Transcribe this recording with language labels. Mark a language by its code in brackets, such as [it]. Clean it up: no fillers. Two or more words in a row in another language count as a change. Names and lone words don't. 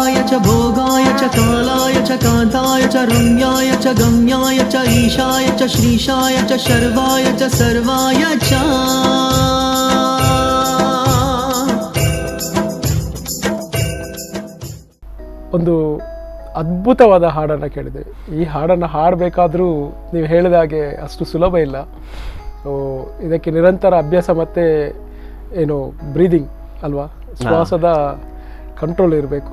[sa] च भोगाय च कालाय च कान्ताय च रम्याय च गम्याय च ईशाय च श्रीशाय च शर्वाय च सर्वाय च। [kn] ಒಂದು ಅದ್ಭುತವಾದ ಹಾಡನ್ನು ಕೇಳಿದೆ. ಈ ಹಾಡನ್ನು ಹಾಡಬೇಕಾದ್ರೂ ನೀವು ಹೇಳಿದ ಹಾಗೆ ಅಷ್ಟು ಸುಲಭ ಇಲ್ಲ. ಸೊ ಇದಕ್ಕೆ ನಿರಂತರ ಅಭ್ಯಾಸ ಮತ್ತು ಏನು ಬ್ರೀದಿಂಗ್ ಅಲ್ವಾ, ಶ್ವಾಸದ ಕಂಟ್ರೋಲ್ ಇರಬೇಕು,